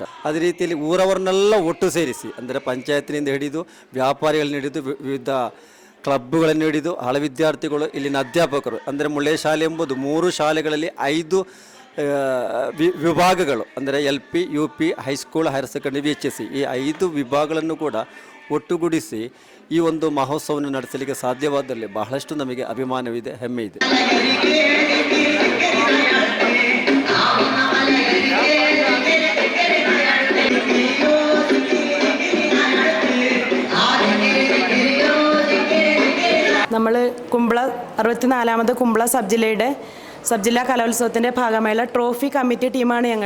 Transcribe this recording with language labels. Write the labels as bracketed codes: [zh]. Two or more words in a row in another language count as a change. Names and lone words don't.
[kn] ಅದೇ ರೀತಿಯಲ್ಲಿ ಊರವರನ್ನೆಲ್ಲ ಒಟ್ಟು ಸೇರಿಸಿ, ಅಂದರೆ ಪಂಚಾಯತಿನಿಂದ ಹಿಡಿದು ವ್ಯಾಪಾರಿಗಳನ್ನ ಹಿಡಿದು ವಿವಿಧ ಕ್ಲಬ್ಗಳನ್ನು ಹಿಡಿದು ಹಳ ವಿದ್ಯಾರ್ಥಿಗಳು, ಇಲ್ಲಿನ ಅಧ್ಯಾಪಕರು, ಅಂದರೆ ಮುಳ್ಳೆ ಶಾಲೆ ಎಂಬುದು 3 ಶಾಲೆಗಳಲ್ಲಿ 5 ವಿಭಾಗಗಳು, ಅಂದರೆ LP, UP, [en] high school, higher secondary, [kn] VHSE ಈ 5 ವಿಭಾಗಗಳನ್ನು ಕೂಡ ಒಟ್ಟುಗೂಡಿಸಿ ಈ ಒಂದು ಮಹೋತ್ಸವವನ್ನು ನಡೆಸಲಿಕ್ಕೆ ಸಾಧ್ಯವಾದಲ್ಲಿ ಬಹಳಷ್ಟು ನಮಗೆ ಅಭಿಮಾನವಿದೆ, ಹೆಮ್ಮೆ ಇದೆ. [ml] നമ്മൾ കുമ്പള 64ാമത് കുമ്പള സബ് ജില്ലാ കലോത്സവത്തിൻ്റെ ഭാഗമായുള്ള [en] trophy committee [ml] ടീമാണ് ഞങ്ങൾ.